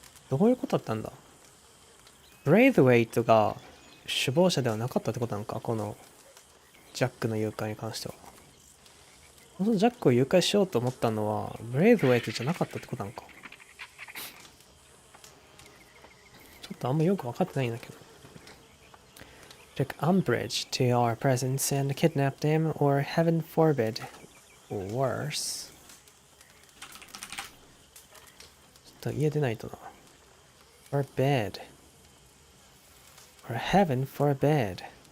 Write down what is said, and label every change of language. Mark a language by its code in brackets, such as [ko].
[ja] どういうことだったんだ。ブレイズウェイトが首謀者ではなかったってことなのか、このジャックの誘拐に関しては。このジャックを誘拐しようと思ったのはブレイズウェイトじゃなかったってことなのか。ちょっとあんまよく分かってないんだけど。 [en] Took umbrage to our presence and kidnapped him, or heaven forbid, worse. [ja] ちょっと家出ないとな。 [en] Forbid. Or heaven forbid.